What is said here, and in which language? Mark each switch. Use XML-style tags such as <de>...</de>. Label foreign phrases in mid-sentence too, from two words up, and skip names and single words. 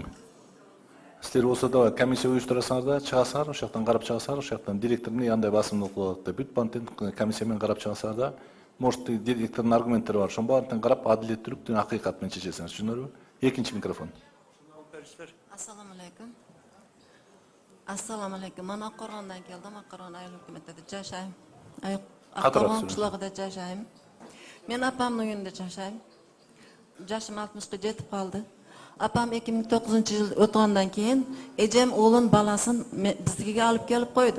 <ky>Силер болсо да комиссия уюштурасыңар да, чыгасыңар, ошол жактан карап чыгасыңар, ошол жактан директор эмне андай басымдуулук кылат деп бүт бантен комиссия менен карап чыгасыңар да. Может, директордун аргументтери бар, ошон баарын карап адилеттүүлүк, акыйкат менен чечесиңер, түшүндүңөрбү? Экинчи микрофон.</ky> <ar>Assalamu alaykum.</ar> <uz>Men Oqqo'rg'ondan keldim. Oqqo'rg'on ayol hukumatida yashayman. Oqqo'rg'on qishlog'ida yashayman. Men opamning uyida yashayman. Yoshim 60 ga yetib qoldi. Opam 2009-yil o'tgandan keyin ejem o'g'lim balasin bizga olib kelib qo'ydi.</uz>